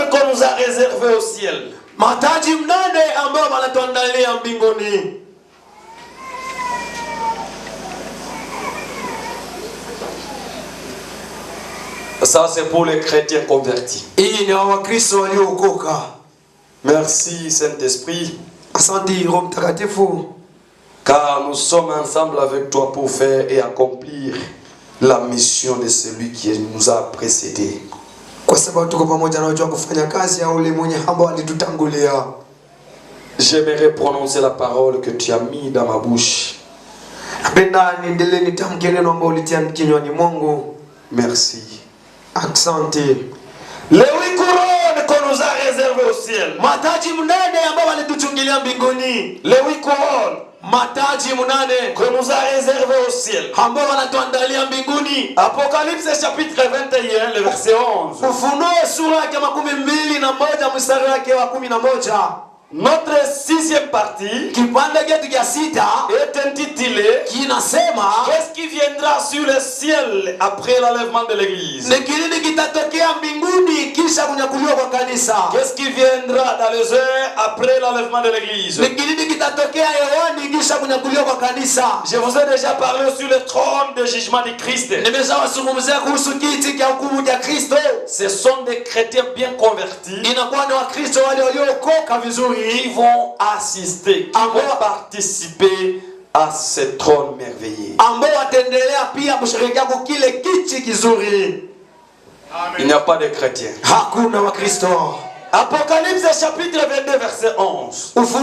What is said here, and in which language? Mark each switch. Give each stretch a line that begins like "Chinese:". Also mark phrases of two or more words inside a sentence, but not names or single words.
French: nous a réservé au ciel.
Swahili: Mataji mnane ambao wanatuandalia mbinguni.
French: Ça c'est pour les chrétiens convertis.
Swahili: Hii ni Wakristo waliookoka.
French: Merci Saint-Esprit.
Swahili: Asante Roho Mtakatifu.
French: Car nous sommes ensemble avec toi pour faire et accomplir la mission de celui qui nous a précédés.
Swahili: Kwa sababu tuko pamoja na watu kufanya kazi ya ule mwenye ambao alitutangulia.
French: J'aimerais prononcer la parole que tu as mis dans ma bouche.
Swahili: Napenda niendelee nitamke neno ambalo ulitia kinywani mwangu.
French: Merci.
Swahili: Asante.
French: Les 8 couronnes qu'on nous a réservées au ciel.
Swahili: Mataji mnane ambao walituchungilia mbinguni.
French: Les 8 couronnes.
Swahili: Mataji mnane
French: qu'on nous a réservées au ciel.
Swahili: ambao wanatuandalia mbinguni.
French: Apocalypse chapitre 21, le verset 11.
Swahili: Ufunuo sura ya 21 mstari wake wa 11.
French: Notre 6e partie
Swahili: kipande chetu cha sita
French: est intitulée
Swahili: kinasema
French: qu'est-ce qui viendra sur le ciel après l'enlèvement de l'église.
Swahili: Ni kinini kitatokea mbinguni kisha kunyakuliwa kwa kanisa.
French: Qu'est-ce qui viendra dans les heures après l'enlèvement de l'église.
Swahili: Ni kinini kitatokea hewani kisha kunyakuliwa kwa kanisa.
French: Je vous ai déjà parlé sur le trône de jugement de Christ.
Swahili: Nimeshawazungumzia kuhusu kiti cha hukumu cha Kristo.
French: Ce sont des chrétiens bien convertis.
Swahili: Inakuwa ni Wakristo wale waliokoka vizuri.
French: Qui vont assister, qui vont participer à ce trône merveilleux. Il n'y a pas de chrétiens. Apocalypse chapitre 22 verset 11.